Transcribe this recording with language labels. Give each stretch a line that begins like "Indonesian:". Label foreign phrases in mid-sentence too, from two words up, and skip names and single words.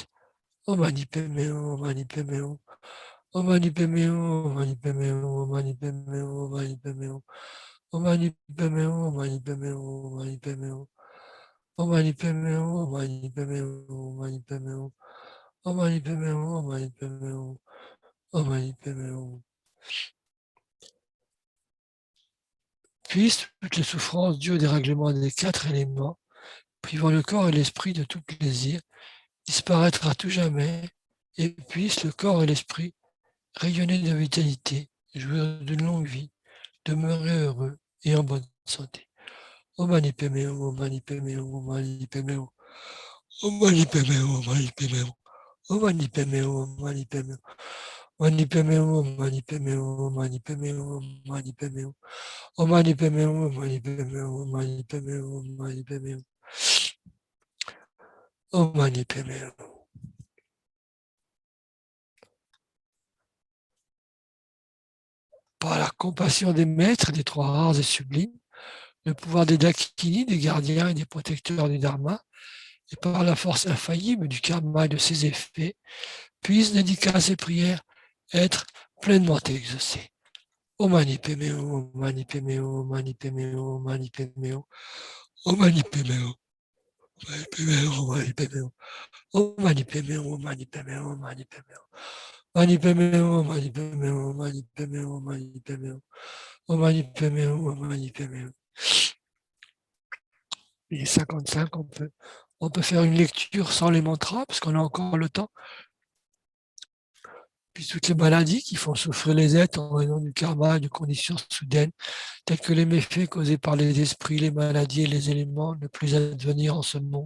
Sanskrit: ओं मणि पद्मे हूं, ओं मणि पद्मे हूं। ओं मणि पद्मे हूं, ओं मणि पद्मे हूं, ओं मणि पद्मे हूं, ओं मणि पद्मे हूं. ओं मणि पद्मे हूं, ओं मणि पद्मे हूं, ओं मणि पद्मे हूं. ओं मणि पद्मे हूं, ओं मणि पद्मे हूं, ओं मणि पद्मे हूं. ओं मणि पद्मे हूं, ओं मणि पद्मे हूं. ओं मणि पद्मे हूं.
French: Puissent toutes les souffrances dues au dérèglement des 4 éléments, privant le corps et l'esprit de tout plaisir, disparaître à tout jamais, et puissent le corps et l'esprit rayonner de vitalité, jouir d'une longue vie, demeurer heureux et en bonne santé.
Sanskrit: ओं मणि पद्मे हूं, ओं मणि पद्मे हूं, ओं मणि पद्मे हूं. ओं मणि पद्मे हूं, ओं मणि पद्मे हूं। ओं मणि पद्मे हूं, ओं मणि पद्मे हूं. मणि पद्मे हूं, ओं मणि पद्मे हूं, ओं मणि पद्मे हूं, ओं मणि पद्मे हूं. ओं मणि पद्मे हूं, ओं मणि पद्मे हूं, ओं मणि पद्मे हूं, ओं मणि पद्मे हूं. ओं मणि पद्मे हूं.
French: Par la compassion des maîtres, des trois rares et sublimes, le pouvoir des Dakini, des gardiens et des protecteurs du Dharma, et par la force infaillible du karma et de ses effets, puissent dédicaces et prières être pleinement exaucées.
Sanskrit: ओं मणि पद्मे हूं, ओं मणि पद्मे हूं, ओं मणि पद्मे हूं, ओं मणि पद्मे हूं. ओं मणि पद्मे हूं, ओं मणि पद्मे हूं. ओं मणि पद्मे हूं, ओं मणि पद्मे हूं, ओं मणि पद्मे हूं. मणि पद्मे हूं, ओं मणि पद्मे हूं, ओं मणि पद्मे हूं, ओं मणि पद्मे हूं. ओं मणि पद्मे हूं, ओं मणि पद्मे हूं.
French: Il est 55, on peut faire une lecture sans les mantras, parce qu'on a encore le temps. Puis toutes les maladies qui font souffrir les êtres en raison du karma et de conditions soudaines, telles que les méfaits causés par les esprits, les maladies et les éléments, ne plus advenir en ce monde.